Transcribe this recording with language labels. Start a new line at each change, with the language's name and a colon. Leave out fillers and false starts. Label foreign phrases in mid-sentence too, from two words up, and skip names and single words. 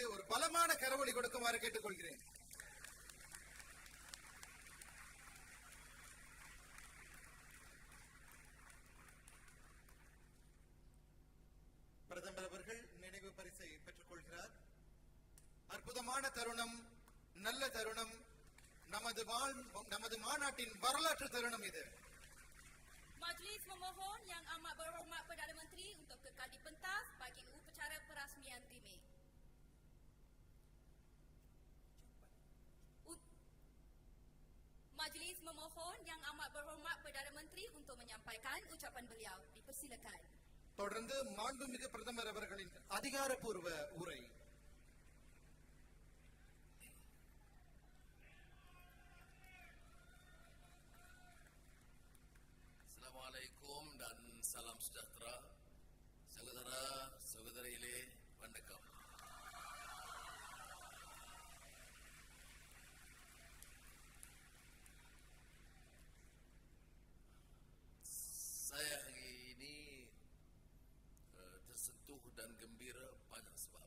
Tamil: ஒரு பலமான கரவொலி கொடுக்குமாறு கேட்டுக்கொள்கிறேன். பிரதமர் அவர்கள் நினைவு பரிசை பெற்றுக் கொள்கிறார். அற்புதமான தருணம், நல்ல தருணம், நமது மாநாட்டின் வரலாற்று தருணம் இது.
Malay: Majlis memohon Yang Amat Berhormat Perdana Menteri untuk kekal di pentas bagi upacara perasmian timik. Majlis memohon Yang Amat Berhormat Perdana Menteri untuk menyampaikan ucapan beliau. Dipersilakan.
Tamil: தொடர்ந்து மாண்புமிகு பிரதமர் அவர்களின் அதிகாரப்பூர்வ உரை.
Malay: Assalamualaikum dan salam sejahtera. Saudara-saudariile, வணக்கம். Saya hari ini tersentuh dan gembira banyak sebab.